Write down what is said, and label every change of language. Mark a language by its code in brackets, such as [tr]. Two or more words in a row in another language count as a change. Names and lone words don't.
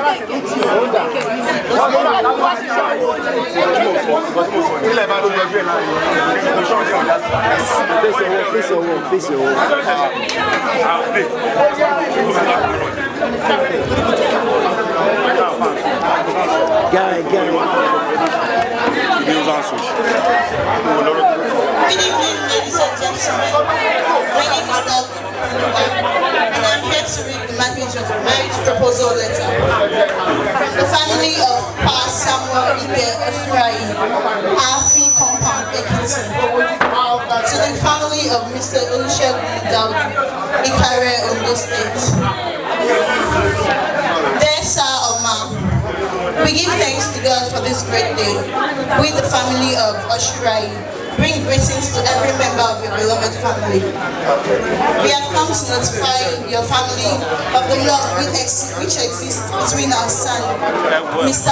[yo] Ilẹ̀ bá ló yọjú ẹ̀ láàrin. Fèsì ọwọ́. [en] Guy. Good evening, ladies and gentlemen. My name is Dr. and I'm here to read the marriage proposal letter from the family of Pa Samuel Ibe Osrai, Afi Compound Ekiti, to the family of Mr. Olusegun Daudu, Ikare, Ondo State. We give thanks to God for this great day. We, the family of Oshirai, bring greetings to every member of your beloved family. We have come to notify your family of the love which exists between our son, Mr.